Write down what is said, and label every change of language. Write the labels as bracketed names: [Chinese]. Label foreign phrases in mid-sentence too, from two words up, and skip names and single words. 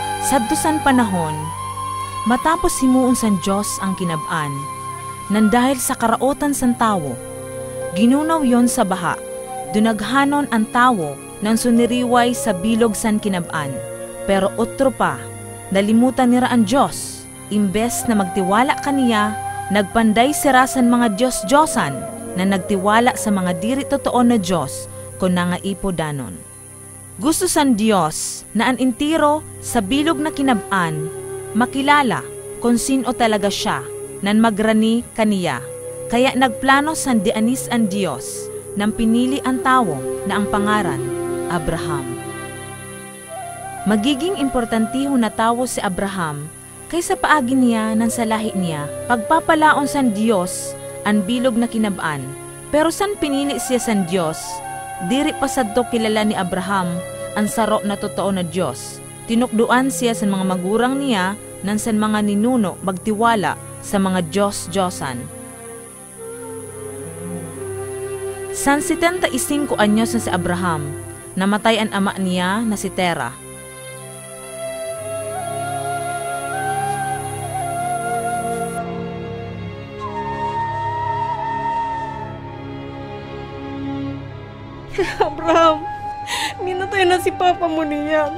[Bikol] Sadto san panahon, matapos himuon san Diyos ang kinab-an, nan dahil sa karaotan san tawo, ginunaw yon sa baha, dunaghanon ang tawo nan suniriway sa bilog san kinab-an. Pero otro pa, nalimutan nira ang Diyos, imbes na magtiwala kaniya, nagpanday sira san mga Diyos-Diyosan na nagtiwala sa mga diri totoo na Diyos kung nangaipo danon. Gusto san Diyos na ang intiro sa bilog na kinab-an, makilala kung sino talaga siya nan magrani kaniya. Kaya nagplano san dianis ang Diyos nang pinili ang tawo na ang pangaran, Abraham. Magiging importantiho na tawo si Abraham kaysa paagi niya nan sa lahi niya, pagpapalaon san Diyos ang bilog na kinab-an. Pero san pinili siya san Diyos, diri pa sadto kilala ni Abraham ang saro na totoo na Diyos. Tinukduan siya sa mga magurang niya nan san mga ninuno magtiwala sa mga Diyos-Diyosan. San 75 anyos na si Abraham, namatay ang ama niya na si Tera. Abraham, minatay na si Papa mo niyan.